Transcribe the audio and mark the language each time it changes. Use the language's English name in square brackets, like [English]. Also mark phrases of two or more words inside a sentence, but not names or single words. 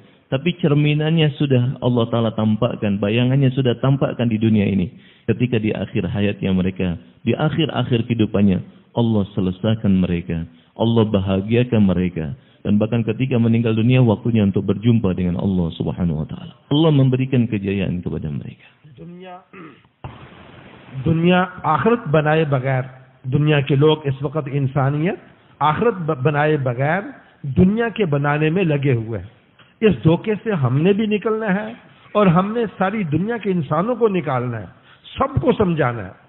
[Indonesian] Tapi cerminannya sudah Allah Ta'ala tampakkan, bayangannya sudah tampakkan di dunia ini. Ketika di akhir hayatnya mereka, di akhir-akhir kehidupannya, Allah selesaikan mereka, Allah bahagiakan mereka. Dan bahkan ketika meninggal dunia, waktunya untuk berjumpa dengan Allah [Arabic] سبحانه وتعالى. [Indonesian] Allah memberikan kejayaan kepada mereka. [Urdu] دنیا آخرت بنائے بغیر، دنیا کے لوگ اس وقت انسانیت آخرت بنائے بغیر دنیا کے بنانے میں لگے ہوئے ہیں. اس دھوکے سے ہم نے بھی نکلنا ہے اور ہم نے ساری دنیا کے انسانوں کو نکالنا ہے، سب کو سمجھانا ہے.